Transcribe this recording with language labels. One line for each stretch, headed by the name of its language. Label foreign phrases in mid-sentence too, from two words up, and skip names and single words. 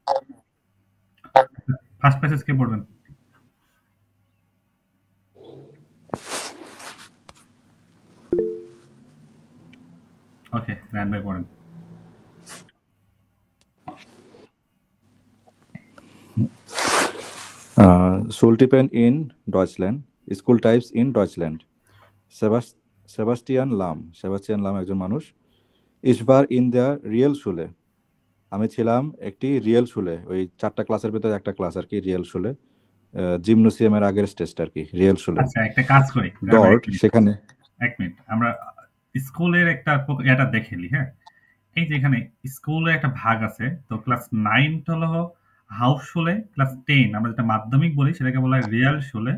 Bangla: ফার্স্ট প্যাসেজ কে পড়বেন? ওকে, রায়ন ভাই পড়েন।
German: Schultypen in Deutschland,
English: School Types in Deutschland.
Bangla: সেবাস্টিয়ান লাম একজন মানুষ।
German: Ich war in der Realschule,
Bangla: আমি ছিলাম একটি রিয়েল স্কুলে, ওই 4টা ক্লাসের ভিতরে একটা ক্লাস আর কি, রিয়েল স্কুলে, জিমনোসিয়ামের আগের স্টেজটা আর কি, রিয়েল স্কুলে। আচ্ছা, একটা কাজ করি, ডট সেখানে এক মিনিট, আমরা স্কুলের একটা এটা দেখে নিই। হ্যাঁ, এই যে এখানে স্কুলের একটা ভাগ আছে, তো ক্লাস 9 হলো হাউস স্কুলে, ক্লাস 10 আমরা যেটা মাধ্যমিক বলি সেটাকে বলা হয় রিয়াল স্কুলে।